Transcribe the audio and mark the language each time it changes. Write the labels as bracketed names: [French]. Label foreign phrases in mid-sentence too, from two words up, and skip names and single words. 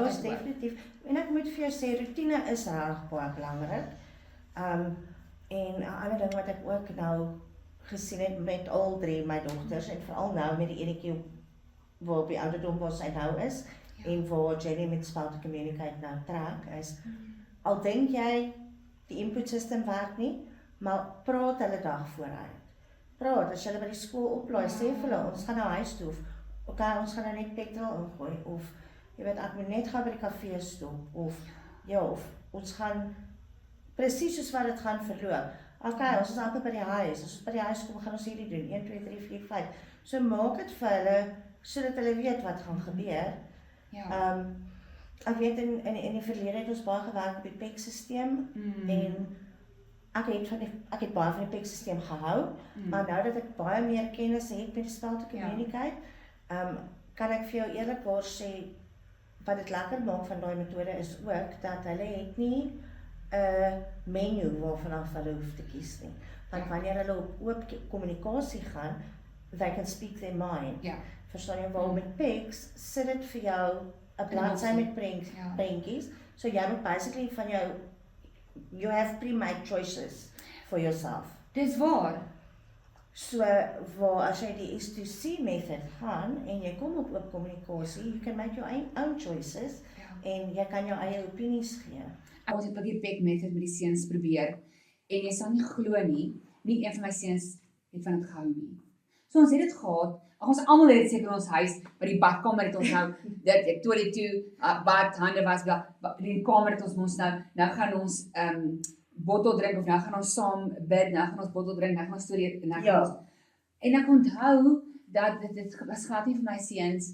[Afrikaans] altyd hoop. definitief. En ek moet vir jou sê, routine is reg baie belangrik. En 'n ander ding wat ek ook nou gesien het met al drie my dogters en veral nou met die enetjie waar op die ouderdom waar sy nou is en waar Jenny met spel to communicate nou trek is, al dink jy die [English] input system [Afrikaans] werk nie, maar praat hulle dag vooruit. Praat, as julle by die skool oplaai, sê vir hulle, ons gaan nou huis toe, of okay, ons gaan nou net petrol ingooi, of jy weet, ek moet net gou by die kafee stop, of ja, of ons gaan presies soos wat dit gaan verloop. Okay, ons is amper by die huis, as ons by die huis kom, gaan ons hierdie doen, 1, 2, 3, 4, 5. So maak dit vir hulle, sodat hulle weet wat gaan gebeur. Ja. Ek weet in die verlede het ons baie gewerk op die PEC-sisteem, en ek het baie van die PEC-sisteem gehou, maar nou dat ek baie meer kennis het met die spel to communicate, kan ek vir jou eerlikwaar sê, wat dit lekker maak van daai metode is ook, dat hulle het nie 'n menu waarvan hulle hoef te kies nie. Want wanneer hulle op oop kommunikasie gaan, [English] they can speak their mind. [Afrikaans] Ja. Verstaan jy, waar met PECs, sit dit vir jou 'n bladsy met prentjies, so jy moet basically van jou, [English] you have pre-made choices for yourself. [Afrikaans] Dis waar. So, waar as jy die S2C method gaan, en jy kom op oop kommunikasie, [English] you can make your own choices, [Afrikaans] en jy kan jou eie opinies gee. Ons het ook die PEC method met die seuns probeer en jy sal nie glo nie, nie een van my seuns het van dit gehou nie. So ons het dit gehad. Ons almal het dit seker in ons huis, by die badkamer het ons nou dit toilet toe, bad, hande was, die kamer het ons mos nou gaan ons bottel drink of nou gaan ons saam bid, nou gaan ons bottel drink, nou gaan ons storie en en ek onthou dat dit was glad nie vir my seuns.